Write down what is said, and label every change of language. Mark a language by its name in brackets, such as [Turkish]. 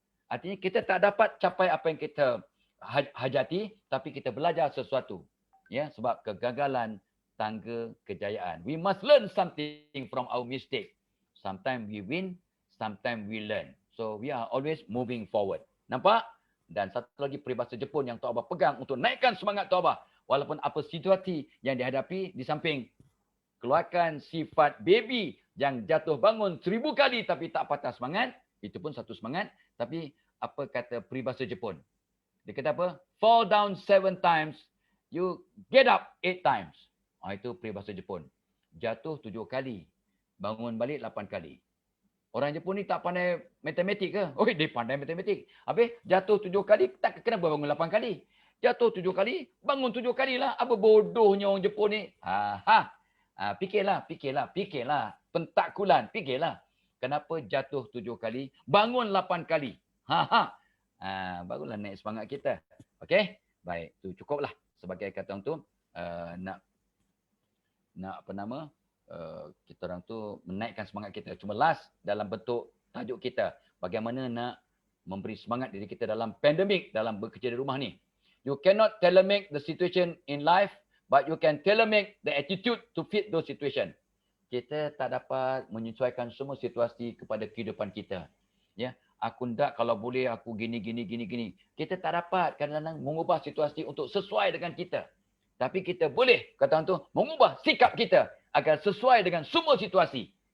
[Malay] Artinya kita tak dapat capai apa yang kita hajati, tapi kita belajar sesuatu. Ya, sebab kegagalan tangga kejayaan. [English] We must learn something from our mistake. Sometimes we win, sometimes we learn. So we are always moving forward. [Malay] Nampak? Dan satu lagi peribahasa Jepun yang Tok Abah pegang untuk naikkan semangat Tok Abah. Walaupun apa situasi yang dihadapi, di samping keluarkan sifat baby yang jatuh bangun 1000 kali tapi tak patah semangat. Itu pun satu semangat. Tapi apa kata peribahasa Jepun? Dia kata apa? [English] Fall down 7 times, you get up 8 times. [Malay] Itu peribahasa Jepun. Jatuh 7 kali, bangun balik 8 kali. Orang Jepun ni tak pandai matematik ke? Oh, dia pandai matematik. Habis jatuh 7 kali, tak kenapa bangun 8 kali? Jatuh 7 kali, bangun 7 kali lah. Apa bodohnya orang Jepun ni? Fikirlah. Pentakulan, fikirlah. Kenapa jatuh 7 kali, bangun 8 kali? Barulah naik semangat kita. Okey? Baik, tu cukuplah sebagai kata orang tu nak apa nama? Kita orang tu menaikkan semangat kita. Cuma last dalam bentuk tajuk kita. Bagaimana nak memberi semangat diri kita dalam pandemik, dalam bekerja di rumah ni. [English] You cannot tailor-make the situation in life, but you can tailor-make the attitude to fit those situation. [Malay] Kita tak dapat menyesuaikan semua situasi kepada kehidupan kita. Ya, aku ndak kalau boleh aku gini. Kita tak dapat kadang-kadang mengubah situasi untuk sesuai dengan kita. Tapi kita boleh, kata orang tu, mengubah sikap kita agar sesuai dengan semua situasi.